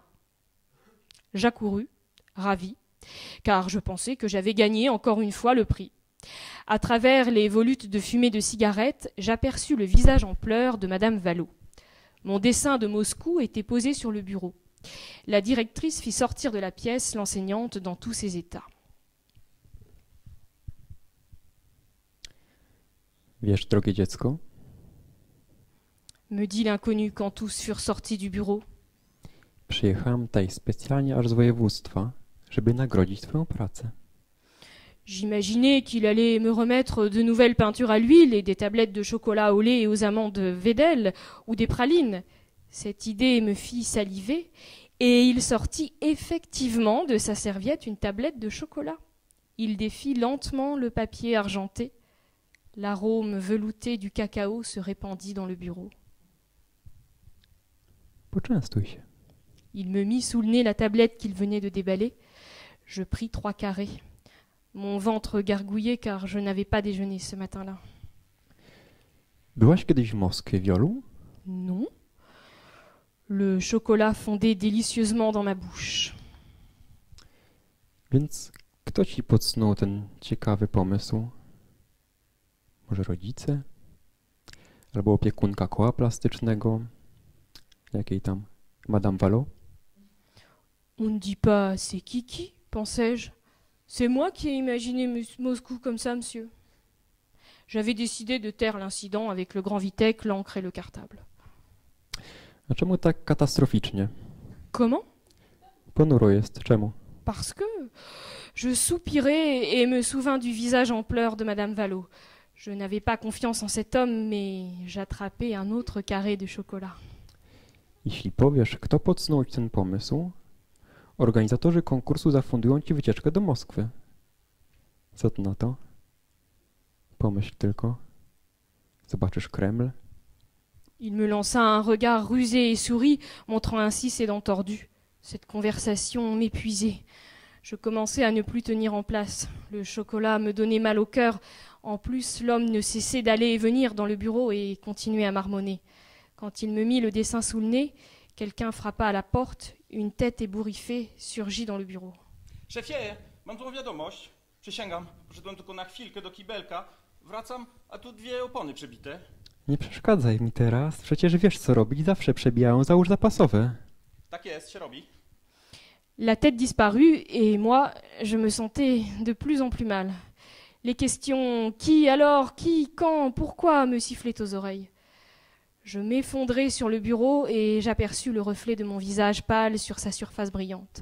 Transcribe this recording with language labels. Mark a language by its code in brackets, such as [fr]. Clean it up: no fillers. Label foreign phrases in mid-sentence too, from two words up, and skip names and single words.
[fr] J'accourus, ravi, car je pensais que j'avais gagné encore une fois le prix. À travers les volutes de fumée de cigarettes, j'aperçus le visage en pleurs de Madame Vallot. Mon dessin de Moscou était posé sur le bureau. La directrice fit sortir de la pièce l'enseignante dans tous ses états. [pl] Wiesz, drogie dziecko, [fr] me dit l'inconnu quand tous furent sortis du bureau. [pl] Przyjechałam tutaj specjalnie aż z województwa, żeby nagrodzić twoją pracę. [fr] J'imaginais qu'il allait me remettre de nouvelles peintures à l'huile et des tablettes de chocolat au lait et aux amandes Vedel ou des pralines. Cette idée me fit saliver et il sortit effectivement de sa serviette une tablette de chocolat. Il défit lentement le papier argenté. L'arôme velouté du cacao se répandit dans le bureau. [pl] Poczęstuj się. [fr] Il me mit sous le nez la tablette qu'il venait de déballer. Je pris 3 carrés. Mon ventre gargouillait car je n'avais pas déjeuné ce matin-là. [pl] Byłaś kiedyś w Moskwie, Wiolu? [fr] Non. Le chocolat fondait délicieusement dans ma bouche. [pl] Więc kto ci podsunął ten ciekawy pomysł? Może rodzice? Albo opiekunka koła plastycznego? Jakiej tam? Madame Valo? [fr] On ne dit pas c'est Kiki, pensais-je. C'est moi qui ai imaginé Moscou comme ça, monsieur. J'avais décidé de taire l'incident avec le grand Vitek, l'encre et le cartable. [pl] A czemu tak katastroficznie? [fr] Comment? [pl] Ponuro jest. Czemu? [fr] Parce que je soupirais et me souvins du visage en pleurs de Madame Valo. Je n'avais pas confiance en cet homme, mais j'attrapais un autre carré de chocolat. [pl] Jeśli powiesz, kto podsunął ci ten pomysł, organizatorzy konkursu zafundują ci wycieczkę do Moskwy. Co ty na to? Pomyśl tylko. Zobaczysz Kreml. [fr] Il me lança un regard rusé et sourit, montrant ainsi ses dents tordues. Cette conversation m'épuisait. Je commençais à ne plus tenir en place. Le chocolat me donnait mal au cœur. En plus, l'homme ne cessait d'aller et venir dans le bureau et continuait à marmonner. Quand il me mit le dessin sous le nez, quelqu'un frappa à la porte. Une tête ébouriffée surgit dans le bureau. [pl] Szefie, mam złą wiadomość. Przysięgam, poszedłem tylko na chwilkę do kibelka. Wracam, a tu 2 opony przebite. Nie przeszkadzaj mi teraz. Przecież wiesz, co robić. Zawsze przebijają. Załóż zapasowe. Tak jest, się robi. [fr] La tête disparut et moi, je me sentais de plus en plus mal. Les questions qui, alors, qui, quand, pourquoi me sifflaient aux oreilles. Je m'effondrai sur le bureau et j'aperçus le reflet de mon visage pâle sur sa surface brillante.